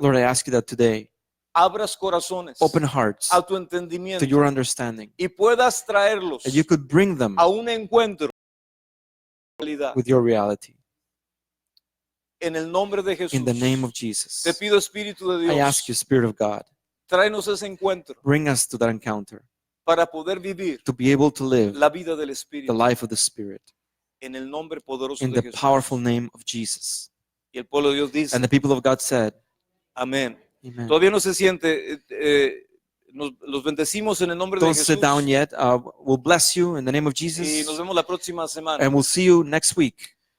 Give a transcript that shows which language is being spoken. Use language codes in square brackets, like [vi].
[en] Lord, I ask you that today, [es] abras corazones [en] open hearts [es] a tu [en] to [es] entendimiento [en] your understanding, [es] y puedas traerlos [en] that you could bring them [es] a un encuentro con la realidad. [en] with your reality. [es] En el nombre de Jesús, [en] In the name of [es] te [en] Jesus, [es] pido, Espíritu de [en] I ask you, [es] Dios, [en] Spirit of God, [es] tráenos ese encuentro [en] bring us to that encounter, [es] para poder vivir [en] to be able to live [es] la vida del [en] the [es] Espíritu [en] life of the Spirit [es] en el nombre poderoso [en] in [es] de [en] the [es] Jesús. [en] powerful name of Jesus. [es] Y el pueblo de Dios dice, [en] And the people of God said, [es] amén. [en] Amen. [es] Todavía no se siente, los bendecimos en el nombre de [en] Don't [es] Jesús [en] sit down yet. We'll bless you in the name of [es] y nos [en] Jesus, [es] vemos la próxima semana. [en] and we'll see you next week.